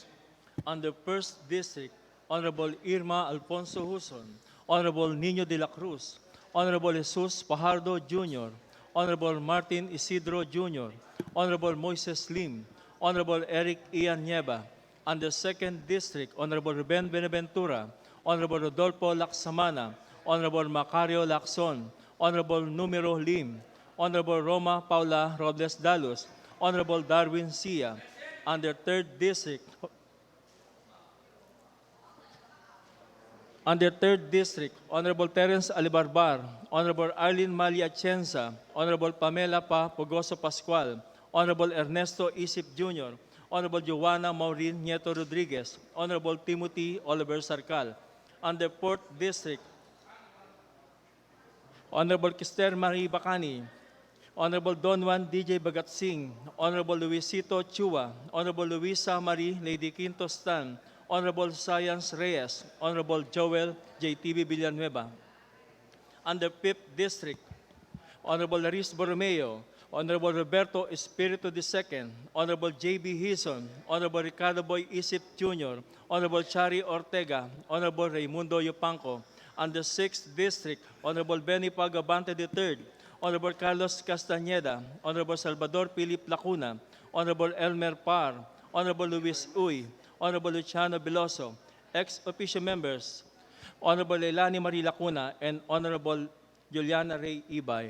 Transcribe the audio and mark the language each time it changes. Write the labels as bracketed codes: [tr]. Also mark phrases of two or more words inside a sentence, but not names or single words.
[en] On the 1st District, Honorable Irma Alfonso Huson, Honorable Nino de la Cruz, Honorable Jesus Fajardo Jr., Honorable Martin Isidro Jr., Honorable Moises Lim, Honorable Eric Ian Nieva. On the 2nd District, Honorable Ruben Benaventura, Honorable Rodolfo Laksamana, Honorable Macario Lacson, Honorable Numero Lim, Honorable Roma Paula Robles Dalos, Honorable Darwin Sia. On the 3rd District, On the 3rd District, Honorable Terence Alibarbar, Honorable Arlene Malia Atienza, Honorable Pamela Pogoso Pascual, Honorable Ernesto Isip Jr., Honorable Joanna Maureen Nieto Rodriguez, Honorable Timothy Oliver Sarcal. On the 4th District, Honorable Kister Marie Bacani, Honorable Don Juan DJ Bagatsing, Honorable Luisito Chua, Honorable Luisa Marie Lady Quinto Stan, Honorable Science Reyes, Honorable Joel JTV Villanueva. On the 5th District, Honorable Laris Borromeo, Honorable Roberto Espiritu II, Honorable J.B. Hison, Honorable Ricardo Boy Isip Jr., Honorable Chari Ortega, Honorable Raimundo Yupanco. On the 6th District, Honorable Benny Pagabante III, Honorable Carlos Castañeda, Honorable Salvador Philip Lacuna, Honorable Elmer Par, Honorable Luis Uy, Honorable Luciano Veloso, ex-officio members, Honorable Leilani Marie Lacuna, and Honorable Juliana Ray Ibay.